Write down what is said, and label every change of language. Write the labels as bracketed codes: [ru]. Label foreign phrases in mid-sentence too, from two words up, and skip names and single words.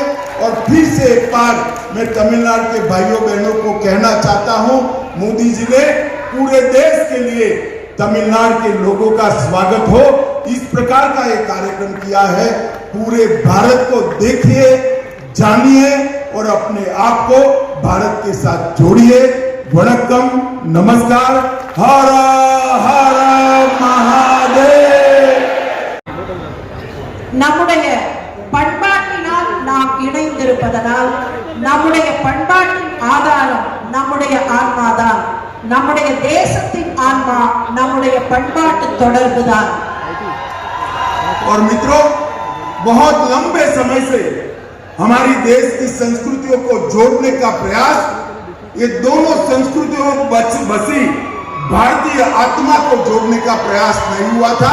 [hi] और फिर से एक बार मैं तमिलनाडु के भाइयों बहनों को कहना चाहता हूं, मोदी जी ने पूरे देश के लिए तमिलनाडु के लोगों का स्वागत हो, इस प्रकार का एक कार्यक्रम किया है। पूरे भारत को देखिए, जानिए और अपने आप को भारत के साथ जोड़िए। वणक्कम, नमस्कार, हर हर महादेव। [ta] நம்முடைய பண்பாட்டினால் நாம் இணைந்திருப்பதனால் நம்முடைய பண்பாட்டின் ஆதாரம் நம்முடைய ஆன்மாதான். நம்முடைய தேசத்தின் ஆன்மா நம்முடைய பண்பாட்டு தொடர்புதான். [hi] और मित्रों, बहुत लंबे समय से हमारी देश की संस्कृतियों को जोड़ने का प्रयास, ये दोनों संस्कृतियों बसी भारतीय आत्मा को जोड़ने का प्रयास नहीं हुआ था।